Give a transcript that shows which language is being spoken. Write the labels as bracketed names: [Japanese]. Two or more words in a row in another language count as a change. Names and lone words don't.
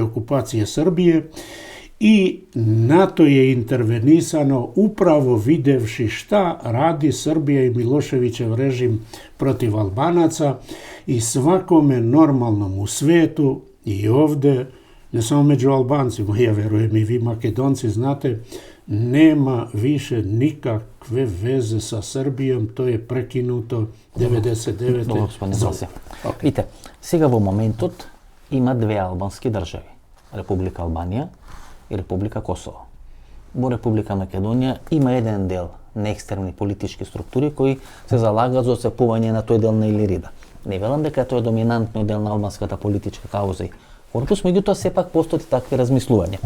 [Serbian] okupacije Srbije, i NATO je intervenisano upravo videvši šta radi Srbija i Miloševićev režim protiv Albanaca, i svakome normalnom u svetu i ovde, ne samo među Albancima, ja verujem i vi Makedonci znate, nema više nikakve veze sa Srbijom, to je prekinuto 99. [Macedonian] Dobro, gospodine Vlasi. Vidite, сега во моментот има две албански држави. Република Албанија и Република Косово. Во Република Македонија има еден дел на екстерни политички структури кои се залагаат за оцепување на тој дел на Илирида. Не велам дека тоа е доминантниот дел на албанската политичка кауза и корпус, меѓутоа сепак постојат такви размислувања.